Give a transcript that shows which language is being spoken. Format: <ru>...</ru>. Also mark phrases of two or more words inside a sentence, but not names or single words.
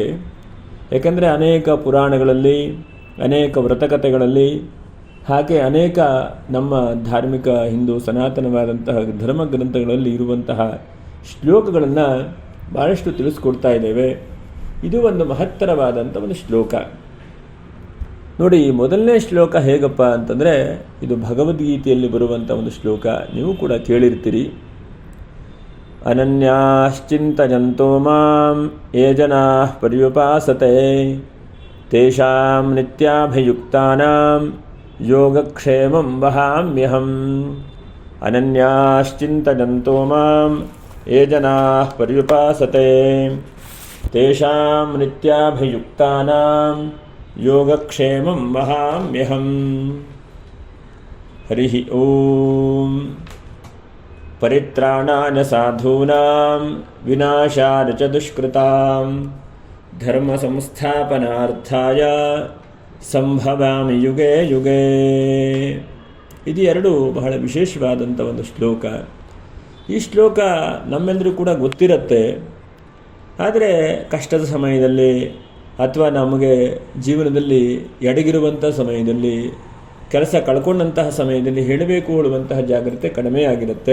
<kn>ಏಕೆಂದರೆ ಅನೇಕ ಪುರಾಣಗಳಲ್ಲಿ, ಅನೇಕ ವ್ರತಕಥೆಗಳಲ್ಲಿ, ಹಾಗೆ ಅನೇಕ ನಮ್ಮ ಧಾರ್ಮಿಕ ಹಿಂದೂ ಸನಾತನವಾದಂತಹ ಧರ್ಮ ಗ್ರಂಥಗಳಲ್ಲಿ ಇರುವಂತಹ ಶ್ಲೋಕಗಳನ್ನು ಭಾಳಷ್ಟು ತಿಳಿಸ್ಕೊಡ್ತಾ ಇದ್ದೇವೆ. ಇದು ಒಂದು ಮಹತ್ತರವಾದಂಥ ಒಂದು ಶ್ಲೋಕ. ನೋಡಿ, ಮೊದಲನೇ ಶ್ಲೋಕ ಹೇಗಪ್ಪ ಅಂತಂದರೆ, ಇದು ಭಗವದ್ಗೀತೆಯಲ್ಲಿ ಬರುವಂಥ ಒಂದು ಶ್ಲೋಕ. ನೀವು ಕೂಡ ಕೇಳಿರ್ತೀರಿ.</kn> <sa>ಅನನ್ಯಾಶ್ಚಿಂತಯಂತೋ ಮಾಂ ಯೇ ಜನಾಃ ಪರ್ಯುಪಾಸತೆ ತೇಷಾಂ ನಿತ್ಯಾಭಿಯುಕ್ತಾನಾಂ ಯೋಗಕ್ಷೇಮಂ ವಹಾಮ್ಯಹಂ. ಅನನ್ಯಾಶ್ಚಿಂತಯಂತೋ ಮಾಂ ಯೇ ಜನಾಃ ಪರ್ಯುಪಾಸತೆ ತೇಷಾಂ ನಿತ್ಯಾಭಿಯುಕ್ತಾನಾಂ ಯೋಗಕ್ಷೇಮಂ ವಹಾಮ್ಯಹಂ. ಹರಿ ಓಂ. ಪರಿತ್ರಾಣಾಯ ಸಾಧೂನಾಂ ವಿನಾಶಾಯ ಚ ದುಷ್ಕೃತಾಂ ಧರ್ಮ ಸಂಸ್ಥಾಪನಾರ್ಥಾಯ ಸಂಭವಾಮಿ ಯುಗೇ ಯುಗೇ.</sa> <kn>ಇದು ಎರಡು ಬಹಳ ವಿಶೇಷವಾದಂಥ ಒಂದು ಶ್ಲೋಕ. ಈ ಶ್ಲೋಕ ನಮ್ಮೆಲ್ಲರೂ ಕೂಡ ಗೊತ್ತಿರುತ್ತೆ. ಆದರೆ ಕಷ್ಟದ ಸಮಯದಲ್ಲಿ ಅಥವಾ ನಮಗೆ ಜೀವನದಲ್ಲಿ ಎಡಗಿರುವಂಥ ಸಮಯದಲ್ಲಿ, ಕೆಲಸ ಕಳ್ಕೊಂಡಂತಹ ಸಮಯದಲ್ಲಿ ಹೇಳಬೇಕು ಹೇಳುವಂತಹ ಜಾಗ್ರತೆ ಕಡಿಮೆ ಆಗಿರುತ್ತೆ.</kn>